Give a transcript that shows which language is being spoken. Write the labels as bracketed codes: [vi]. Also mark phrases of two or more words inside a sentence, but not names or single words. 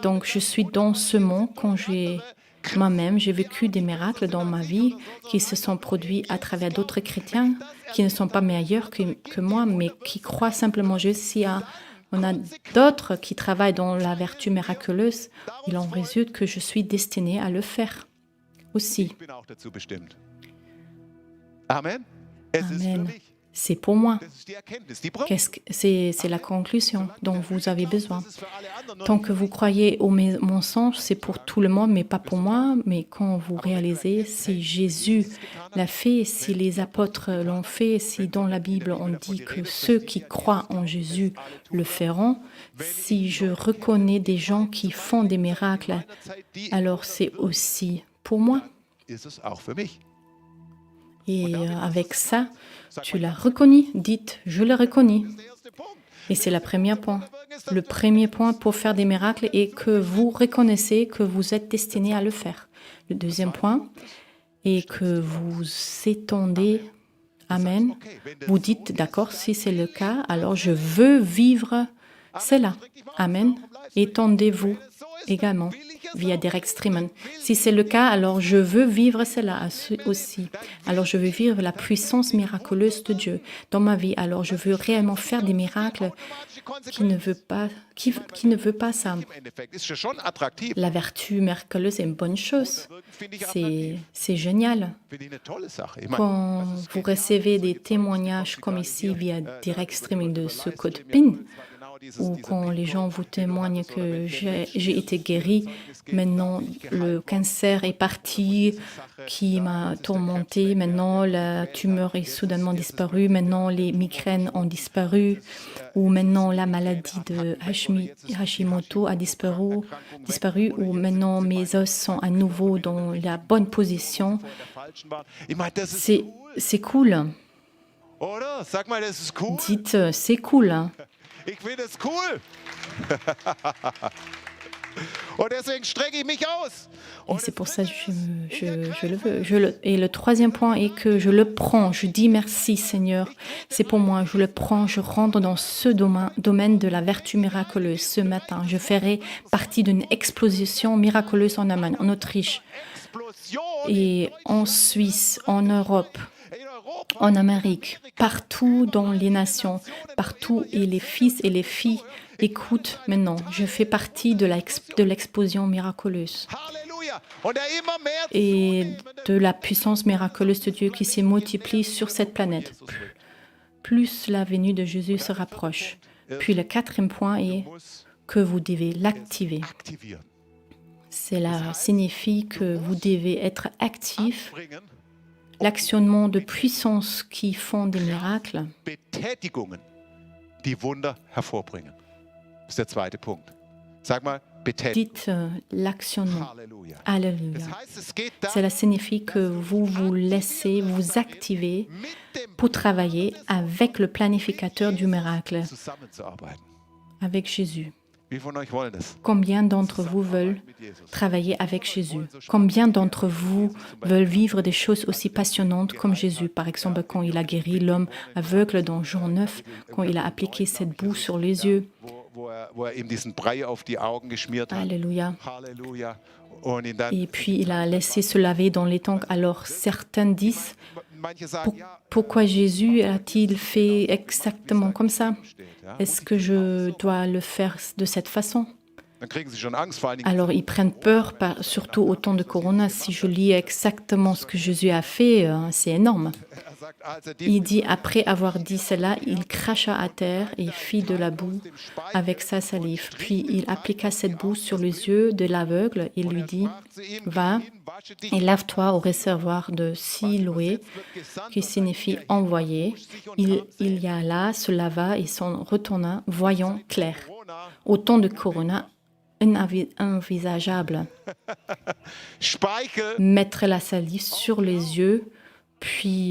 [fr] Donc je suis dans ce monde quand moi-même, j'ai vécu des miracles dans ma vie qui se sont produits à travers d'autres chrétiens qui ne sont pas meilleurs que moi, mais qui croient simplement Jésus. On a d'autres qui travaillent dans la vertu miraculeuse. Il en résulte que je suis destinée à le faire aussi. [de] Ich bin auch dazu bestimmt. Amen. Es ist für Amen. mich. [fr] C'est pour moi. [de] Das ist die Erkenntnis, die braucht. [fr] C'est la conclusion dont vous avez besoin. [de] Das ist für alle anderen. [fr] Tant que vous croyez au mensonge, c'est pour tout le monde, mais pas pour moi. Mais quand vous réalisez, si Jésus l'a fait, si les apôtres l'ont fait, si dans la Bible on dit que ceux qui croient en Jésus le feront, si je reconnais des gens qui font des miracles, alors c'est aussi pour moi. [de] Ist es auch für mich. [fr] Et avec ça, tu l'as reconnu. Dites, je l'ai reconnu. [de] Der erste Punkt. [fr] Et c'est le premier point. Le premier point pour faire des miracles est que vous reconnaissez que vous êtes destiné à le faire. Le deuxième point est que vous étendez. Amen. Vous dites, d'accord, si c'est le cas, alors je veux vivre cela. Amen. Étendez-vous également via Derek Streeman. Si c'est le cas, alors je veux vivre cela aussi. Alors je veux vivre la puissance miraculeuse de Dieu dans ma vie. Alors je veux réellement faire des miracles qui ne veut pas ça. [de] Im Endeffekt ist es schon attraktiv. [fr] La vertu miraculeuse est une bonne chose. [de] Finde ich attraktiv. [fr] C'est génial. [de] Finde ich eine tolle Sache. Ich meine, [fr] Quand vous recevez des témoignages comme ici via Direct Streaming de ce code PIN, ou quand les gens vous témoignent que j'ai été guéri, maintenant le cancer est parti, qui m'a tourmenté, maintenant la tumeur est soudainement disparue, maintenant les migraines ont disparu, ou maintenant la maladie de Hashimoto a disparu, ou maintenant mes os sont à nouveau dans la bonne position. [de] ich meine, das ist [fr] C'est cool. [de] oder? Sag mal, das ist cool. [fr] Dites, c'est cool. [de] Ich finde es cool. Und deswegen strecke ich mich aus. [fr] Et [de] Und [fr] c'est [de] es [fr] pour ça que [de] dritte, [fr] je le veux. Et le troisième point est que je le prends. Je dis merci Seigneur. C'est pour moi. Je le prends. Je rentre dans ce domaine de la vertu miraculeuse ce matin. Je ferai partie d'une explosion miraculeuse en Allemagne, en Autriche Explosion et en Suisse, en Europe, [de] in Europa, [fr] en Amérique, partout dans les nations, partout. Et les fils et les filles écoutent maintenant. Je fais partie de l'explosion miraculeuse [de] Halleluja. Und der immer mehr [fr] et [de] zunehmende [fr] de la puissance miraculeuse de Dieu qui se multiplie sur cette planète. Plus la venue de Jésus se rapproche. Puis le quatrième point est [de] muss [fr] que vous devez l'activer. [de] aktivieren. [fr] Cela signifie que vous devez être actif. [de] Bringen [fr] L'actionnement de puissance qui font des miracles, [de] Betätigungen, die Wunder hervorbringen. Das ist der zweite Punkt. Sag mal, Betätigung. [fr] dites l'actionnement. [de] Halleluja. [fr] Alléluia. [de] Das heißt, es geht darum, [fr] Cela signifie que vous vous laissez vous activer [de] mit dem [fr] pour travailler avec le planificateur du miracle, [de] zusammenzuarbeiten. [fr] avec Jésus. [de] Wie von euch wollen das? [fr] Combien d'entre vous veulent [de] Mit Jesus. [fr] travailler avec Jésus? Combien d'entre vous veulent vivre des choses aussi passionnantes comme Jésus? Par exemple, quand il a guéri l'homme aveugle dans Jean 9, quand il a appliqué cette boue sur les yeux. [de] Wo er ihm diesen Brei auf die Augen geschmiert hat. [fr] Alléluia. [de] Halleluja. Und ihn dann, [fr] Et puis il a laissé se laver dans les tanks. Alors certains disent, [de] manche sagen, ja, [fr] pourquoi Jésus a-t-il fait exactement comme ça? [de] steht, ja. [fr] Est-ce que je dois le faire de cette façon? [de] Dann kriegen sie schon Angst, vor allen Dingen. [fr] Alors ils prennent peur, surtout au temps de Corona. Si je lis exactement ce que Jésus a fait, c'est énorme. [de] Er sagt, als er die [fr] Il dit, après avoir dit cela, il cracha à terre et fit de la boue avec sa salive. Puis il appliqua cette boue sur les yeux de l'aveugle et lui dit, [de] zu ihm, [fr] va [de] wasche dich, [fr] et lave-toi au réservoir de Siloé, qui signifie envoyé. Il y alla, se lava et s'en retourna, voyant clair. Au temps de Corona, inenvisageable. [de] Speichel. [fr] Mettre la salive sur les yeux, puis